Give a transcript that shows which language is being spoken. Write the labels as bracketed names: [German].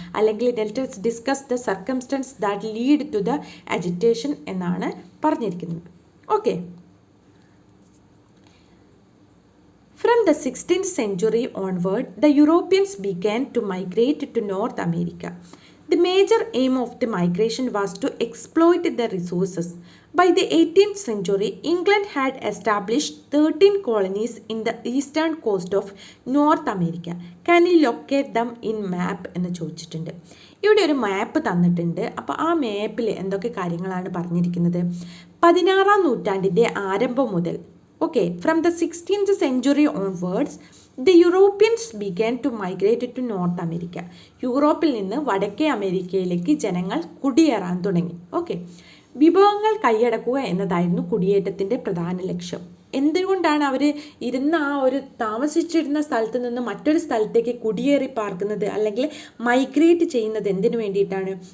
[Malayalam] അല്ലെങ്കിൽ [English] let us discuss the circumstances that lead to the agitation [Malayalam] എന്നാണ് പറഞ്ഞിരിക്കുന്നത്. Okay. [English] From the 16th century onward, the Europeans began to migrate to North America. The major aim of the migration was to exploit the resources. By the 18th century, England had established 13 colonies in the eastern coast of North America. Can you locate them in map [Malayalam] എന്ന് ചോദിച്ചിട്ടുണ്ട്. ഇവിടെ ഒരു മാപ്പ് തന്നിട്ടുണ്ട്. അപ്പോൾ ആ മാപ്പിൽ എന്തൊക്കെ കാര്യങ്ങളാണ് പറഞ്ഞിരിക്കുന്നത്? 16-ാം നൂറ്റാണ്ടിൻ്റെ ആരംഭം മുതൽ [English] from the 16th century onwards, the Europeans began to migrate to North America. [Malayalam] യൂറോപ്പിൽ നിന്ന് വടക്കേ അമേരിക്കയിലേക്ക് ജനങ്ങൾ കുടിയേറാൻ തുടങ്ങി. വിഭവങ്ങൾ കൈയടക്കുക എന്നതായിരുന്നു കുടിയേറ്റത്തിൻ്റെ പ്രധാന ലക്ഷ്യം. എന്തുകൊണ്ടാണ് അവർ താമസിച്ചിരുന്ന സ്ഥലത്ത് നിന്ന് മറ്റൊരു സ്ഥലത്തേക്ക് കുടിയേറി പാർക്കുന്നത് അല്ലെങ്കിൽ മൈഗ്രേറ്റ് ചെയ്യുന്നത് എന്തിനു വേണ്ടിയിട്ടാണ്?